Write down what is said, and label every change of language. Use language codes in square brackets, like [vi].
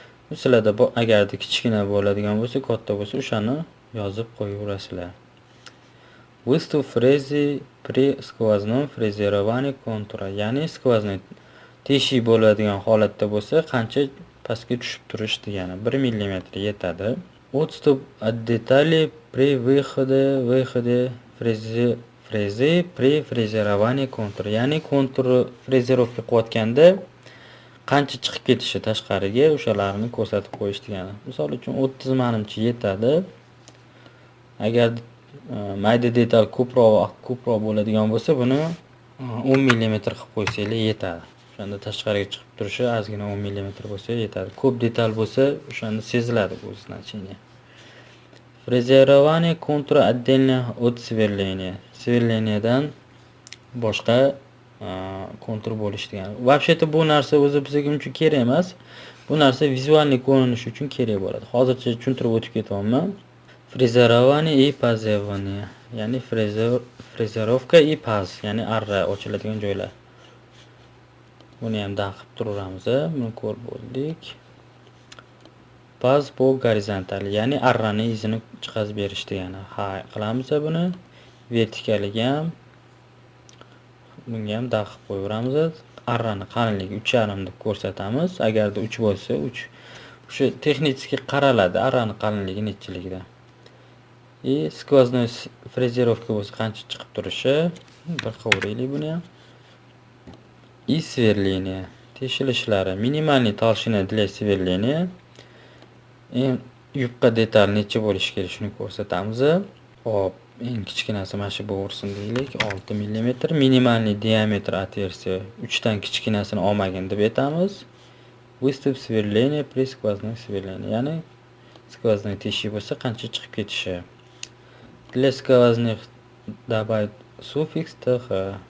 [uz] Sizlarda agarda kichkina bo'ladigan bo'lsa, katta bo'lsa, o'shani yozib qo'yaverasizlar. [ru] Выставь фрезы при сквозном фрезеровании контура, [uz] ya'ni [ru] сквозной [uz] teshik bo'ladigan holatda bo'lsa, qancha pastga tushib turish degani. 1 mm yetadi. [ru] Отступ от детали при выходе фрезы при фрезеровании контура, [uz] ya'ni kontur frezerovka qilayotganda qancha chiqib ketishi tashqariga o'shalarni ko'rsatib qo'yish degani. Misol uchun 30 manimcha yetadi. Agar mayda detal ko'proq bo'ladigan bo'lsa, buni 10 millimetr qilib qo'ysanglar yetadi. O'shanda tashqariga chiqib turishi ozgina 10 millimetr bo'lsa yetadi. Ko'p detal bo'lsa, o'shanda seziladi bu значение. [ru] Фрезерование контура отдельно от сверления. [uz] Сверлениyadan boshqa kontur bo'lish degani. [ru] Вообще-то [uz] bu narsa o'zi bizga uncha kerak emas. Bu narsa vizualniy ko'rinish uchun kerak bo'ladi. Hozircha tushuntirib o'tib ketyapman. [ru] Фрезерование и пазевание. [uz] Ya'ni frezerovka и paz, ya'ni arra ochiladigan joylar. Buni ham daqib turamiz. Buni ko'rib bo'ldik. Paz bu gorizontal, ya'ni arrani izini chiqazib berish degani. Ha, qilamiz buni. Vertikaliga ham bunga ham daqib qo'yamiz. Arrani qalinligi 3,5 deb ko'rsatamiz. Agarda 3 bo'lsa, 3. O'sha texnически qaraladi arrani qalinligi nechiligida. Skvoznoy frezerovka bo'lsa qancha chiqib turishi. Bir qo'raylik buni ham. [ru] И сверление. [uz] Teshilishlari. [ru] Minimальный толщина для сверления. [uz] Eng yupqa detal necha bo'lishi kerak shuni ko'rsatamiz. Hop, eng kichkinasi mana shu bo'lsin deylik, 6 mm. [ru] Minimальный diametr отверстия [uz] 3 dan kichkinasini olmagin deb aytamiz. [ru] Выступ сверления при сквозном сверлении. [uz] Ya'ni skvoznoy teshik bo'lsa qancha chiqib ketishi. [ru] Для сквозных добавить суффикс th.